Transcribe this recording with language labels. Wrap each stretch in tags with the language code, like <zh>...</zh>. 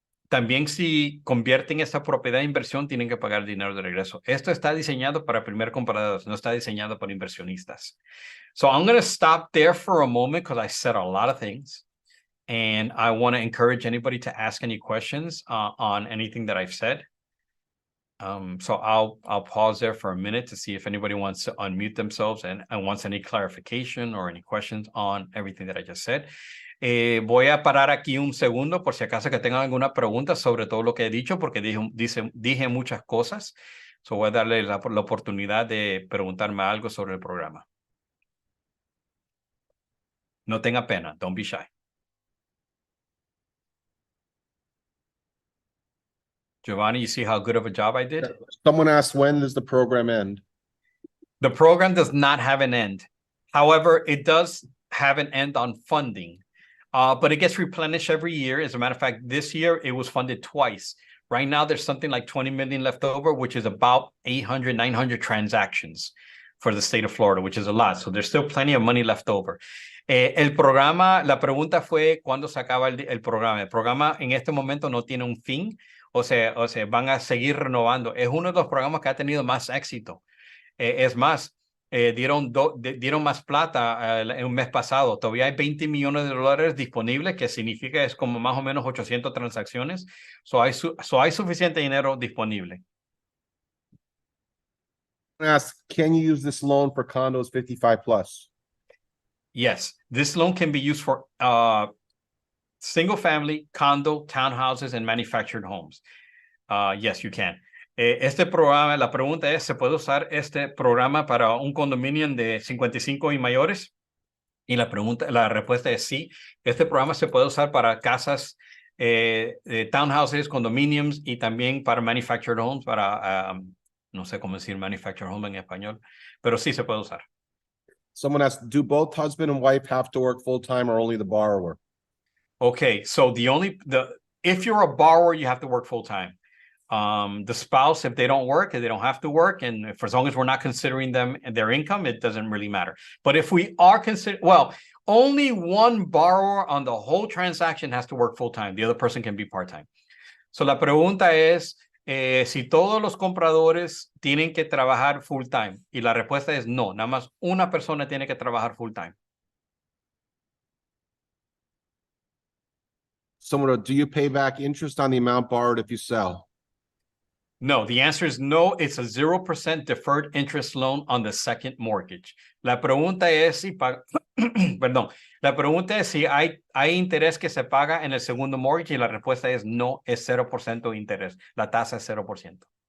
<es>También si convierten esta propiedad en inversión, tienen que pagar dinero de regreso. Esto está diseñado para primer compradores, no está diseñado para inversionistas.</es> <en>So I'm going to stop there for a moment because I said a lot of things. And I want to encourage anybody to ask any questions on anything that I've said. So I'll pause there for a minute to see if anybody wants to unmute themselves and wants any clarification or any questions on everything that I just said.</en> <es>Voy a parar aquí un segundo por si acaso que tengan alguna pregunta sobre todo lo que he dicho, porque dije muchas cosas. So voy a darle la oportunidad de preguntarme algo sobre el programa. No tenga pena,</es> <en>don't be shy. Giovanni, you see how good of a job I did? Someone asked, when does the program end? The program does not have an end. However, it does have an end on funding, but it gets replenished every year. As a matter of fact, this year it was funded twice. Right now, there's something like 20 million left over, which is about 800, 900 transactions for the state of Florida, which is a lot. So there's still plenty of money left over.</en> <es>El programa, la pregunta fue cuándo se acaba el programa. El programa en este momento no tiene un fin, o sea, van a seguir renovando. Es uno de los programas que ha tenido más éxito. Es más, dieron más plata en un mes pasado. Todavía hay 20 millones de dólares disponibles, que significa es como más o menos 800 transacciones. Hay suficiente dinero disponible.</es> <en>Ask, can you use this loan for condos 55 plus? Yes, this loan can be used for single family, condo, townhouses, and manufactured homes. Yes, you can.</en> <es>Este programa, la pregunta es, ¿se puede usar este programa para un condominio de 55 y mayores? Y la respuesta es sí. Este programa se puede usar para casas, townhouses, condominiums y también para manufactured homes, para, no sé cómo decir manufactured home en español, pero sí se puede usar.</es> <en>Someone asked, do both husband and wife have to work full time or only the borrower? Okay, so if you're a borrower, you have to work full time. The spouse, if they don't work, they don't have to work, and if, as long as we're not considering them and their income, it doesn't really matter. But if we are only one borrower on the whole transaction has to work full time. The other person can be part time.</en> <es>So la pregunta es si todos los compradores tienen que trabajar full time, y la respuesta es no. Nada más una persona tiene que trabajar full time.</es> <en>Someone, do you pay back interest on the amount borrowed if you sell? No, the answer is no. It's a 0% deferred interest loan on the second mortgage.</en> <es>La pregunta es si perdón. La pregunta es si hay interés que se paga en el segundo mortgage, y la respuesta es no, es 0% de interés. La tasa es 0%.</es>